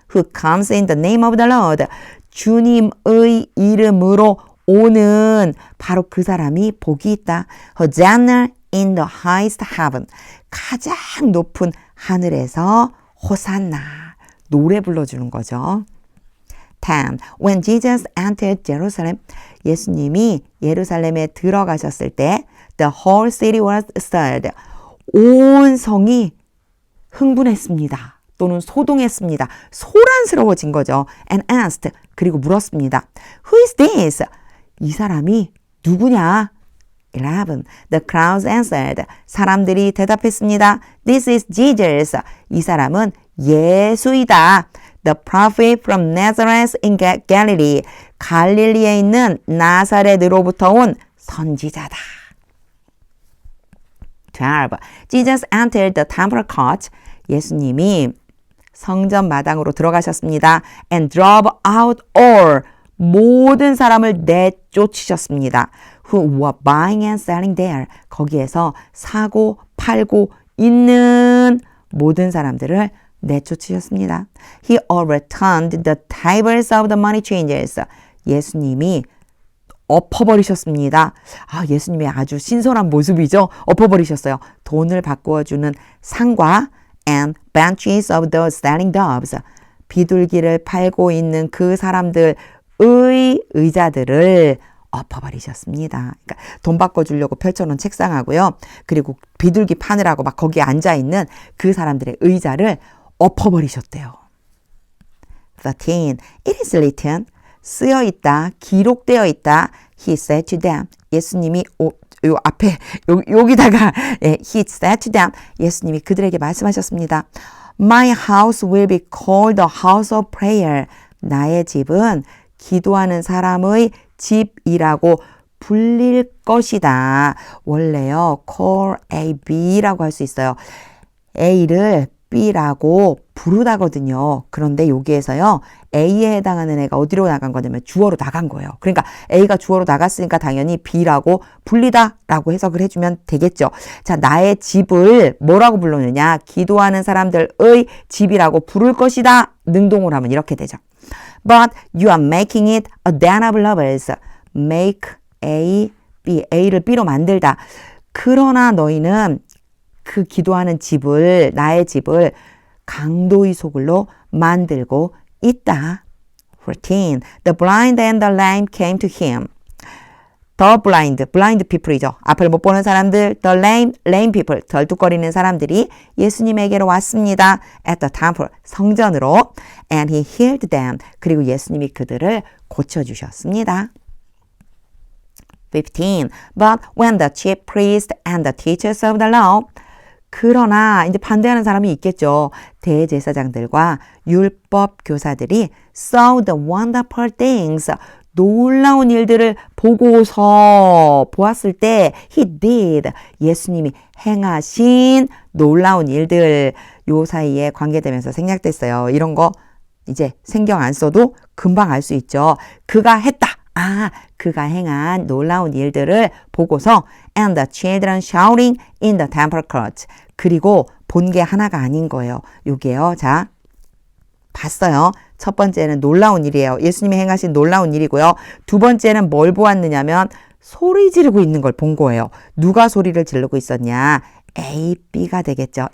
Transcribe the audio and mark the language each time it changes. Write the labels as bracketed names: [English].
[English] Who comes in the name of the Lord. [Korean] 주님의 이름으로 오는 바로 그 사람이 복이 있다. [English] Hosanna in the highest heaven. [Korean] 가장 높은 하늘에서 호산나. 노래 불러주는 거죠. [English] 10. When Jesus entered Jerusalem. [Korean] 예수님이 예루살렘에 들어가셨을 때 [English] the whole city was stirred. [Korean] 온 성이 흥분했습니다. 또는 소동했습니다. 소란스러워진 거죠. [English] And asked. [Korean] 그리고 물었습니다. [English] Who is this? [Korean] 이 사람이 누구냐? 11. [English] The crowds answered. [Korean] 사람들이 대답했습니다. [English] This is Jesus. [Korean] 이 사람은 예수이다. [English] the prophet from Nazareth in Galilee. [Korean] 갈릴리에 있는 나사렛으로부터 온 선지자다. 12. [English] Jesus entered the temple court. [Korean] 예수님이 성전 마당으로 들어가셨습니다. [English] And drove out all. [Korean] 모든 사람을 내쫓으셨습니다. [English] Who were buying and selling there. [Korean] 거기에서 사고 팔고 있는 모든 사람들을 내쫓으셨습니다. [English] He overturned the tables of the money changers. [Korean] 예수님이 엎어버리셨습니다. 예수님의 아주 신선한 모습이죠. 엎어버리셨어요. 돈을 바꾸어주는 상과 [English] and benches of the selling doves. [Korean] 비둘기를 팔고 있는 그 사람들의 의자들을 엎어버리셨습니다. 그러니까 돈 바꿔주려고 펼쳐놓은 책상하고요. 그리고 비둘기 파느라고 막 거기에 앉아있는 그 사람들의 의자를 엎어버리셨대요. [English] 13. It is written. [Korean] 쓰여 있다, 기록되어 있다. [English] He said to them. [Korean] 예수님이 요 앞에 여기다가 [English] He said to them. [Korean] 예수님이 그들에게 말씀하셨습니다. [English] My house will be called the house of prayer. [Korean] 나의 집은 기도하는 사람의 집이라고 불릴 것이다. 원래요, [English] call A, B [Korean] 라고 할 수 있어요. A를 B라고 부르다거든요. 그런데 여기에서요, A에 해당하는 애가 어디로 나간 거냐면 주어로 나간 거예요. 그러니까 A가 주어로 나갔으니까 당연히 B라고 불리다라고 해석을 해주면 되겠죠. 자, 나의 집을 뭐라고 불렀느냐? 기도하는 사람들의 집이라고 부를 것이다. 능동으로 하면 이렇게 되죠. [English] But you are making it a den of robbers. Make A, B. [Korean] A를 B로 만들다. 그러나 너희는 그 기도하는 집을, 나의 집을 강도의 소굴로 만들고 있다. 14. [English] The blind and the lame came to him. The blind people 이죠. [Korean] 앞을 못 보는 사람들, [English] the lame people, [Korean] 덜뚝거리는 사람들이 예수님에게로 왔습니다. [English] At the temple, [Korean] 성전으로. [English] And he healed them. [Korean] 그리고 예수님이 그들을 고쳐주셨습니다. 15. [English] But when the chief priests and the teachers of the law. [Korean] 그러나 이제 반대하는 사람이 있겠죠. 대제사장들과 율법 교사들이 [English] saw the wonderful things. [Korean] 놀라운 일들을 보았을 때 [English] he did. [Korean] 예수님이 행하신 놀라운 일들 요 사이에 관계되면서 생략됐어요. 이런 거 이제 신경 안 써도 금방 알 수 있죠. 그가 했다. 그가 행한 놀라운 일들을 보고서 [English] and the children shouting in the temple court. [Korean] 그리고 본 게 하나가 아닌 거예요. 요게요. 자, 봤어요. 첫 번째는 놀라운 일이에요. 예수님이 행하신 놀라운 일이고요. 두 번째는 뭘 보았느냐면 소리 지르고 있는 걸 본 거예요. 누가 소리를 지르고 있었냐? A, B가 되겠죠.